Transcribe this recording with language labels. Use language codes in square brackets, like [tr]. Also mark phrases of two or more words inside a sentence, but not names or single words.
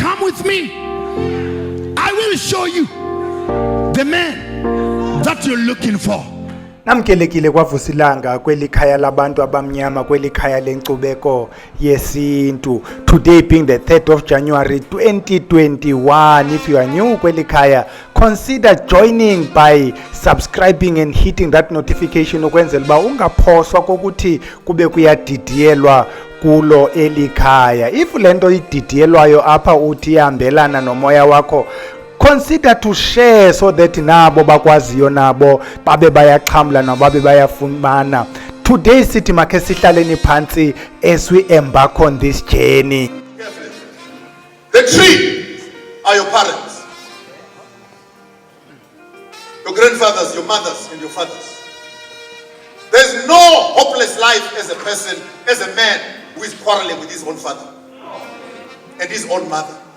[en] with me. I will show you the man that you're looking for. [xh] Namkelekile kwa Vusilanga kweli khaya labantu abamnyama kweli khaya lenkcubeko yesintu. [en] Today being the 3rd of January 2021. If you are new [xh] kweli khaya, [en] consider joining by subscribing and hitting that notification [xh] ukwenzela ba ungaphoswa kokuthi kube kuyadidiyelwa kulo elikhaya. If lento ididiyelwayo apha uthi ihambelana nomoya wakho, [en] consider to share so that [xh] nabo bakwaziyo nabo babe bayaxhamla nababe bayafumana. [en] Today [xh] sithi makhe sihlaleni phansi [en] as we embark on this journey. The tree are your parents, your grandfathers, your mothers, and your fathers. There's no hopeless life as a person, as a man who is quarreling with his own father and his own mother.